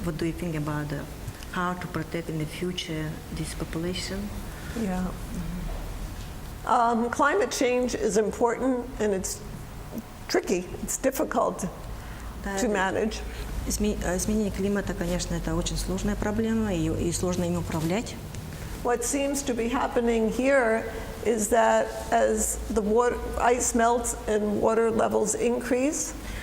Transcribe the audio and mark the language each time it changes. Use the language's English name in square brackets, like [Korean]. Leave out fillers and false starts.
[English] What do you think about how to protect in the future this population? Yeah. Climate change is important and it's tricky. It's difficult to manage. [Russian] Изменение климата, конечно, это очень сложная проблема и сложно им управлять. [English] What seems to be happening here is that as the ice melts and water levels increase,